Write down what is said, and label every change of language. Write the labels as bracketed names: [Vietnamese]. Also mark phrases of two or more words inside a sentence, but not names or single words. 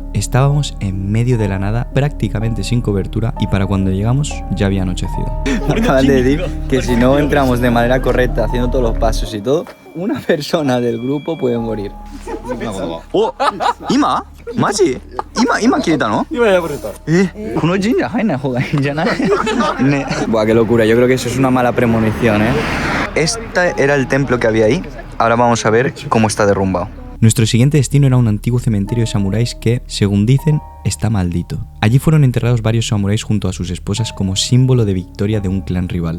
[Spanish] Estábamos en medio de la nada, prácticamente sin cobertura, y para cuando llegamos ya había anochecido. Acaban de decir que si no entramos de manera correcta, haciendo todos los pasos y todo, una persona del grupo puede morir. [Japanese] ¡Oh! ¿今？マジ？今きりたの? ¿この神社入んない方がいいんじゃない? Ne. [Spanish] Buah, qué locura, yo creo que eso es una mala premonición, ¿eh? Este era el templo que había ahí, ahora vamos a ver cómo está derrumbado. Nuestro siguiente destino era un antiguo cementerio de samuráis que, según dicen, está maldito. Allí fueron enterrados varios samuráis junto a sus esposas como símbolo de victoria de un clan rival.